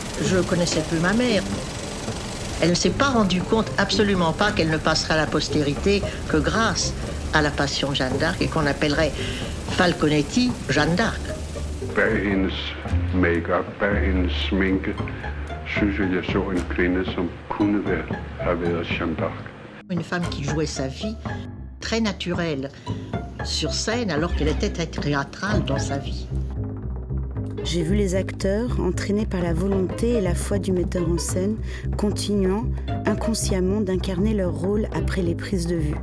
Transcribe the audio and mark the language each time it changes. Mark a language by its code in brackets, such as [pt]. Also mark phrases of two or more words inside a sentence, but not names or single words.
[fr] je ne connaissais plus ma mère. Elle ne s'est pas rendue compte absolument pas qu'elle ne passera à la postérité que grâce à la passion de Jeanne d'Arc et qu'on appellerait Falconetti Jeanne d'Arc. [da] Bag hendes make-up, bag hendes sminke, synes jeg så en kvinde, som kunne have været Jeanne d'Arc. [fr] Une femme qui jouait sa vie très naturelle sur scène alors qu'elle était très théâtrale dans sa vie. J'ai vu les acteurs, entraînés par la volonté et la foi du metteur en scène, continuant inconsciemment d'incarner leur rôle après les prises de vue.